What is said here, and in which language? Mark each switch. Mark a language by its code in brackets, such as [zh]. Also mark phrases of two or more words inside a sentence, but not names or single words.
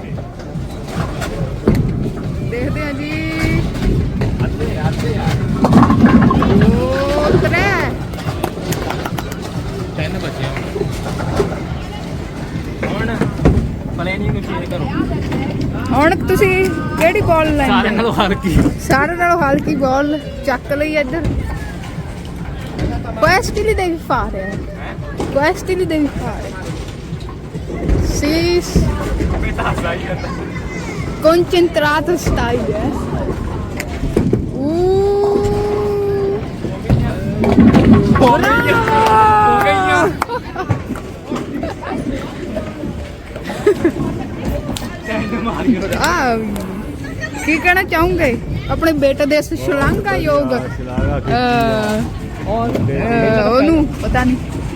[pa] ਦੇਖਦੇ ਆ ਜੀ। ਉਹ 3 3 ਬੱਚੇ ਹੁਣ ਪਲੇਨਿੰਗ ਨੂੰ ਚੇਂਜ ਕਰੋ। ਹੁਣ ਤੁਸੀਂ ਕਿਹੜੀ ਬਾਲ ਸਾਰੇ ਲੈਣੀ? ਨਾਲੋਂ ਹਲਕੀ। ਸਾਰੇ ਨਾਲੋਂ ਹਲਕੀ ਬਾਲ ਚੱਕ ਲਈ ਇੱਧਰ। [it] Questo li devi fare. Questi li devi fare. Sì. Concentrato stai, [pa] ਕੀ ਕਹਿਣਾ ਚਾਹੋਗੇ ਆਪਣੇ ਬੇਟੇ ਦੇ ਸ਼ਲਾਘਾਯੋਗ ਉਹਨੂੰ ਪਤਾ ਨਹੀਂ।